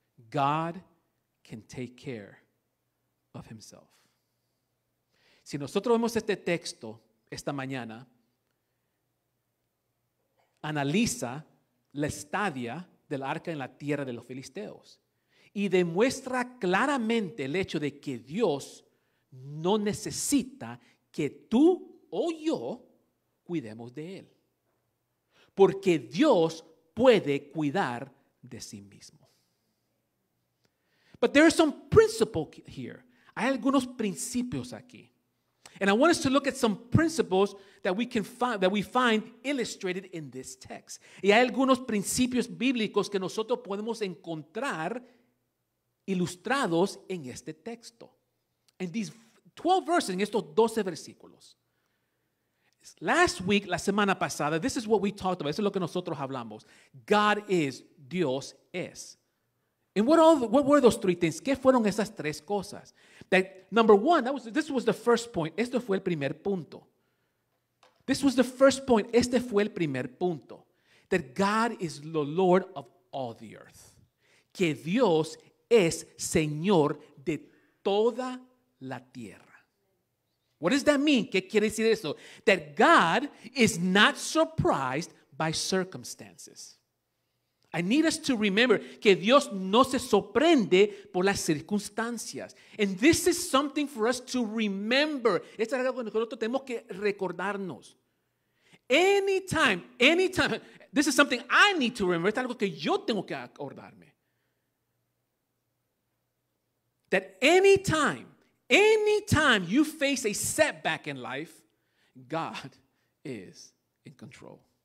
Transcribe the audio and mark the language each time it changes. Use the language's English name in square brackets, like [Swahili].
[English] God can take care of himself. [Spanish] Si nosotros vemos este texto esta mañana, analiza la estadia del arca en la tierra de los filisteos y demuestra claramente el hecho de que Dios no necesita que tú o yo cuidemos de él, porque Dios puede cuidar de sí mismo. [English] But there is some principle here. [Spanish] Hay algunos principios aquí. [English] And I want us to look at some principles that we find illustrated in this text. [Spanish] Y hay algunos principios bíblicos que nosotros podemos encontrar ilustrados en este texto. En [English] these 12 verses, [Spanish] en estos 12 versículos. [English] Last week, [Spanish] la semana pasada, [English] this is what we talked about. [Spanish] Eso es lo que nosotros hablamos. [English] God is, [Spanish] Dios es. [English] And what were those three things? [Spanish] ¿Qué fueron esas tres cosas? [English] That number one, this was the first point. [Spanish] Este fue el primer punto. [English] This was the first point. [Spanish] Este fue el primer punto. [English] That God is the Lord of all the earth. [Spanish] Que Dios es Señor de toda la tierra. [English] What does that mean? [Spanish] ¿Qué quiere decir eso? [English] That God is not surprised by circumstances. I need us to remember [Spanish] que Dios no se sorprende por las circunstancias. [English] And this is something for us to remember. [Spanish] Esto es algo que nosotros tenemos que recordarnos. [English] Anytime, this is something I need to remember. [Spanish] Esto es algo que yo tengo que acordarme. [English] That anytime you face a setback in life, God is in control.